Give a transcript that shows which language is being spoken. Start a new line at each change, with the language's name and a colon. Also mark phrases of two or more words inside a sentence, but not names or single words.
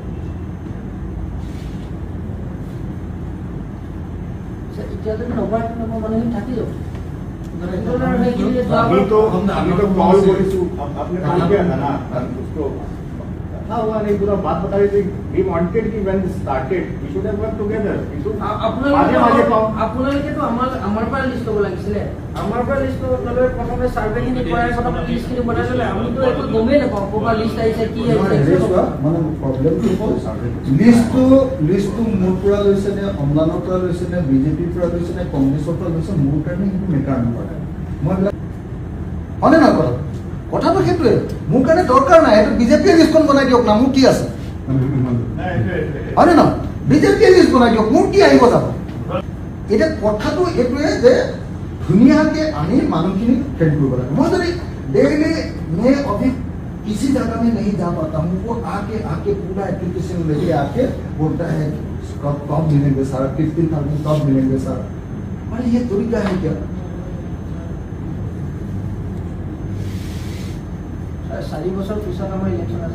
Hindi: अभी तो कॉल बोली आपने कॉल किया था ना उसको था हुआ नहीं पूरा बात बता रही थी।
English: we wanted कि when started we should have work together কিন্তু
Assamese: আপোনালোকে তো আমাৰ পৰা লিষ্ট কৰিব লাগিছিলে। আমাৰ পৰা লিষ্ট নলৈ প্ৰথমে সাৰ্ভেখিনি কৰাৰ কথা লিষ্টখিনি বনাই ললে। আমি তো একো গমেই নাপাওঁ ক'ৰ লিষ্ট আহিছে কি আহিছে। মানে প্ৰব্লেমটো হ'ল লিষ্টটো মোৰ পৰা লৈছে নে অম্লানৰ পৰা লৈছে নে বিজেপিৰ পৰা লৈছে নে কংগ্ৰেছৰ পৰা লৈছে, মোৰ কাৰণে সেইটো মেটাৰ নকৰে। মই হয়নে নহয় কথা? কথাটো সেইটোৱে, মোৰ কাৰণে দৰকাৰ নাই। এইটো বিজেপিয়ে লিষ্টখন বনাই দিয়ক না, মোৰ কি আছে? হয়নে নহয়? বিজেপিয়ে লিষ্ট বনাই দিয়ক, মোৰ কি আহিব যাব? এতিয়া কথাটো এইটোৱে যে ধুনীয়াকে আমি মানুহখিনি ট্ৰেন কৰিব লাগে। মই যদি
Hindi: डेली मैं अभी किसी जगह में नहीं जा पाता हूँ, वो आके पूरा एप्लीकेशन लेके आके बोलता है कब मिलेंगे सर, 15,000 कब मिलेंगे सर। अरे ये तरीका है क्या?
Assamese: 4 বছৰ পিছত আমাৰ ইলেকশ্যন আছে।